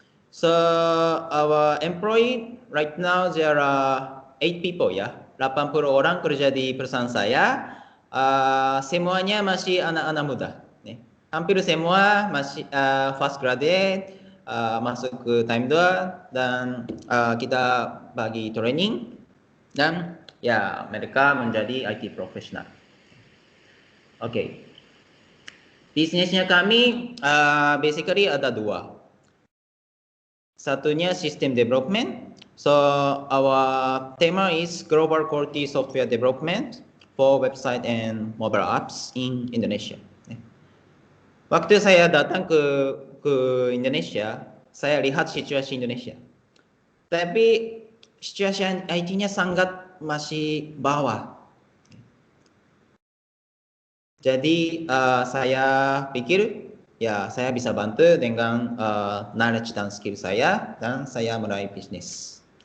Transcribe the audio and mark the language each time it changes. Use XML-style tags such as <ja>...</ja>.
<en>So our employee right now there are 8 people ya.</en> <id>80 orang kerja di perusahaan saya. Semuanya masih anak-anak muda. Hampir semua masih first graduate, masuk ke Time 2 dan kita bagi training dan ya mereka menjadi IT professional. Oke. Bisnisnya kami basically ada dua. Satunya system development.</id> <en>So our tema is global quality software development for website and mobile apps in Indonesia.</en> <id>Waktu saya datang ke Indonesia, saya lihat situasi Indonesia. Tapi situasi IT-nya sangat masih bawah. Jadi saya pikir ya saya bisa bantu dengan knowledge dan skill saya dan saya mulai bisnis.</id>